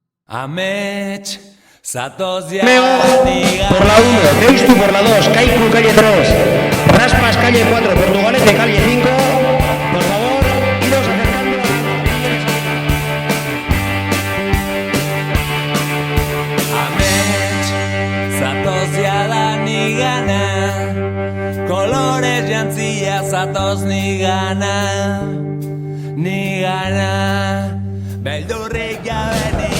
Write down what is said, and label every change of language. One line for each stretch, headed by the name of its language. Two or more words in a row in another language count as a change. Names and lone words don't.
Basque: Amets, zatoz ya
Spanish: por la 1, Deustu por la 2, Kaiku calle 3, Raspas calle 4, Portugalete calle 5. Por favor, iros acercando.
Basque: Amets, zatoz ya da nigana, kolores jantzia zatoz nigana, beldurrik jabe nigana.